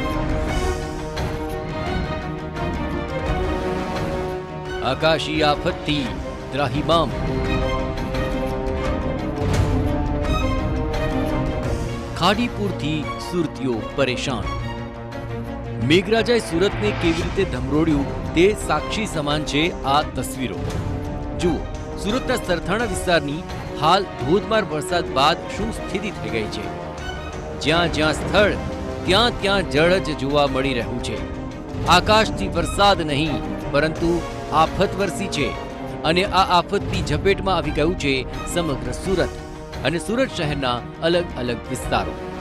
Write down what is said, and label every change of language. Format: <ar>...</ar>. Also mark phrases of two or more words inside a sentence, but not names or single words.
<gu>આકાશી આફત થી ત્રાહિમામ। ખાડીપુરથી સુરતીઓ પરેશાન। મેઘરાજાએ સુરત ને કેવી રીતે ધમરોળ્યું તે સાક્ષી સમાન છે આ તસવીરો। જુઓ, સુરતના સરથાણા વિસ્તારની હાલ ધોધમાર વરસાદ બાદ શું સ્થિતિ થઈ ગઈ છે। જ્યાં જ્યાં સ્થળ ત્યાં ત્યાં જળ જ જોવા મળી રહ્યું છે। આકાશથી વરસાદ નહીં પરંતુ આફત વરસી છે અને આ આફતની ઝપેટમાં આવી ગયું છે સમગ્ર સુરત અને સુરત શહેરના અલગ અલગ વિસ્તારો।</gu>